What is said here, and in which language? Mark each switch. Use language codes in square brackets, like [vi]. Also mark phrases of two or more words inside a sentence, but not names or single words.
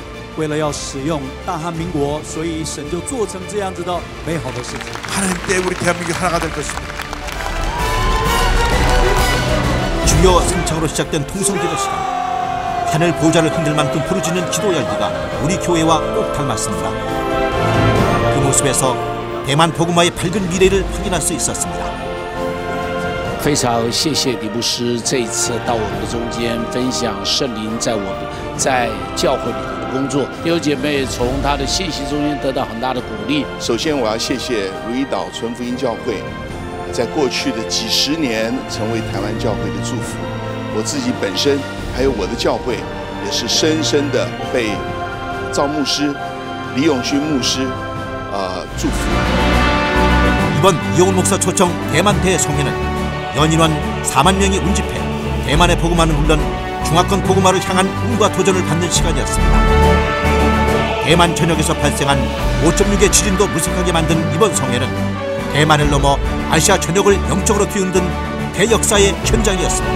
[zh] 为了要使用大韩民国，所以神就做成这样子的美好的事情。 [ko] 하나님 때 우리 대한민국이 하나가 될 것입니다. 주여 성창으로 시작된 통성기도 시간, 하늘 보좌를 흔들 만큼 부르짖는 기도 열기가 우리 교회와 꼭 닮았습니다. 그 모습에서 대만 복음화의 밝은 미래를 확인할 수 있었습니다. [zh] 非常谢谢李牧师这一次到我们的中间分享圣灵在我们在教会里头的工作，弟兄姐妹从他的信息中间得到很大的鼓励。首先，我要谢谢如意岛纯福音教会，在过去的几十年成为台湾教会的祝福。我自己本身还有我的教会，也是深深的被赵牧师、李永勋牧师祝福。 [ko] 이번 이용훈 목사 초청 대만 대성회는 연인원 4만 명이 운집해 대만의 복음화는 물론 중화권 복음화를 향한 꿈과 도전을 받는 시간이었습니다. 대만 전역에서 발생한 5.6의 지진도 무색하게 만든 이번 성회는 대만을 넘어 아시아 전역을 영적으로 뒤흔든 대역사의 현장이었습니다.